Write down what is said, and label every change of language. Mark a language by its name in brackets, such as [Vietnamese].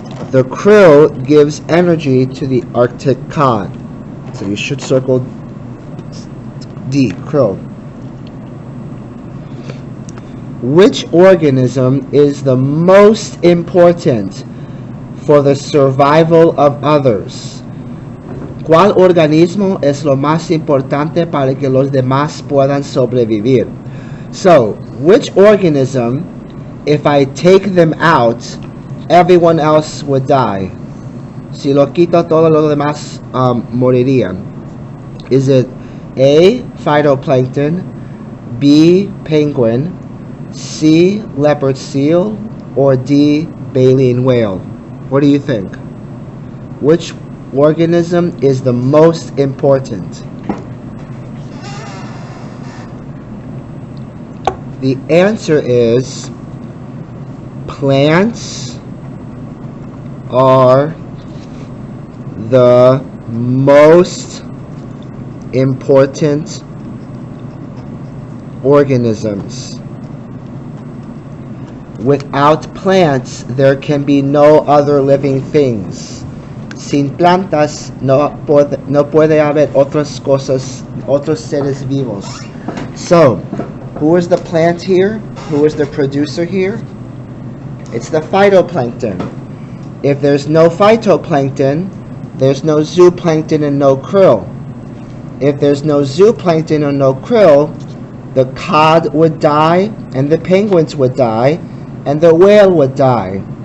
[English] The krill gives energy to the Arctic cod. So you should circle D, krill. Which organism is the most important for the survival of others? [Spanish] ¿Cuál organismo es lo más importante para que los demás puedan sobrevivir? [English] So, which organism, if I take them out, everyone else would die? [Spanish] Si lo quito, todos los demás morirían. [English] Is it A, phytoplankton, B, penguin, C, leopard seal, or D, baleen whale? What do you think? Which organism is the most important? The answer is plants are the most important organisms. Without plants, there can be no other living things. [Spanish] Sin plantas no puede haber otras cosas, otros seres vivos. [English] So, who is the plant here? Who is the producer here? It's the phytoplankton. If there's no phytoplankton, there's no zooplankton and no krill. If there's no zooplankton or no krill, the cod would die, and the penguins would die, and the whale would die.